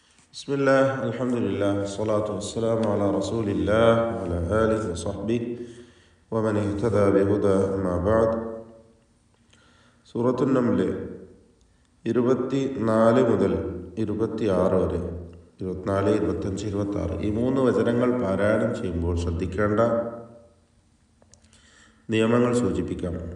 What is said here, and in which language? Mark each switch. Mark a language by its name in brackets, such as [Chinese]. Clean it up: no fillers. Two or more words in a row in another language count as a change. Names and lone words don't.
[Arabic] بسم الله الحمد لله والصلاة والسلام على رسول الله وعلى آله وصحبه ومن اهتدى بهدى أما بعد. [Malayalam] സൂറത്തുൻ നംൽ 24 മുതൽ 26 വരെ 24, 25, 26 ഈ 3 വചനങ്ങൾ പാരായണം ചെയ്യുമ്പോൾ ശ്രദ്ധിക്കേണ്ട നിയമങ്ങൾ സൂചിപ്പിക്കാം.